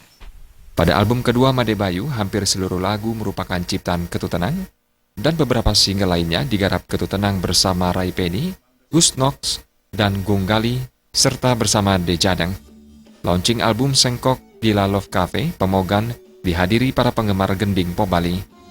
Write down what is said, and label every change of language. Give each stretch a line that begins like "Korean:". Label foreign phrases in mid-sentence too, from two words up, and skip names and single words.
Indonesian: Pada album kedua Made Bayu, hampir seluruh lagu merupakan ciptaan Ketut Tenang, dan beberapa single lainnya digarap Ketut Tenang bersama Rai Penny, Gus Nox, dan Gung Gali, serta bersama De Jadang. Launching album Sengkok di La Love Cafe, Pemogan, dihadiri para penggemar gending pop Bali.